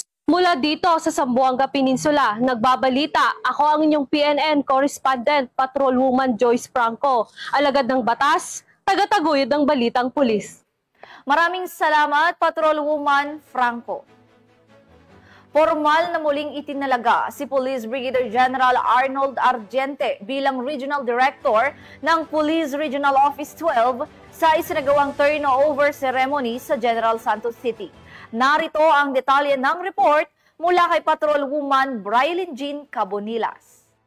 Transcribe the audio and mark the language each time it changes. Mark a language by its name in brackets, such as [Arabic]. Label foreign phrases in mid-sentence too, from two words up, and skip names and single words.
[Filipino] Mula dito sa Zamboanga Peninsula, nagbabalita ako ang inyong PNN correspondent, Patrolwoman Joyce Franco, alagad ng batas, tagataguyod ng balitang pulis. Maraming salamat, Patrolwoman Franco. Formal na muling itinalaga si Police Brigadier General Arnold Argente bilang Regional Director ng Police Regional Office 12 sa isinagawang [English] turnover ceremony [Filipino] sa General Santos City. Narito ang detalye ng report mula kay Patrolwoman Brailyn Jean Cabonilas.